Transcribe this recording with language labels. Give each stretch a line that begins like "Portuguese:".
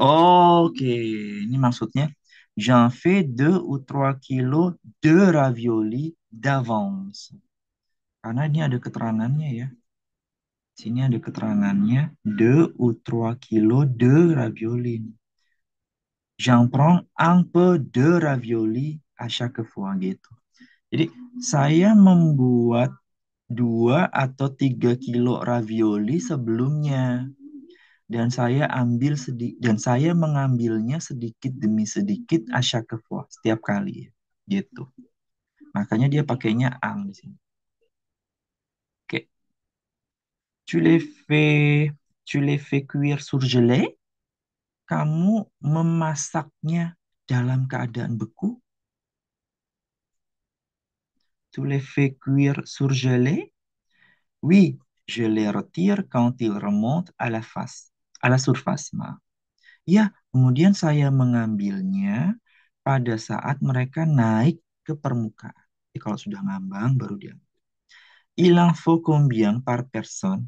Indonesian: Oke, ini maksudnya
French: j'en fais 2 ou 3 kilos de ravioli d'avance.
Indonesian: Karena ini ada keterangannya ya. Sini ada keterangannya
French: 2 ou 3 kilos de ravioli. J'en prends un peu de ravioli à chaque fois gitu.
Indonesian: Jadi saya membuat 2 atau 3 kilo ravioli sebelumnya dan saya mengambilnya sedikit demi sedikit
French: à chaque fois
Indonesian: setiap kali gitu. Makanya dia pakainya ang di sini.
French: Oke, tu les fais tu les fais cuire surgelé?
Indonesian: Kamu memasaknya dalam keadaan beku?
French: Tu les fais cuire surgelé? Oui, je les retire quand ils remontent à la surface.
Indonesian: Maaf. Ya, kemudian saya mengambilnya pada saat mereka naik ke permukaan. Jadi kalau sudah ngambang baru dia.
French: Il en faut combien par personne?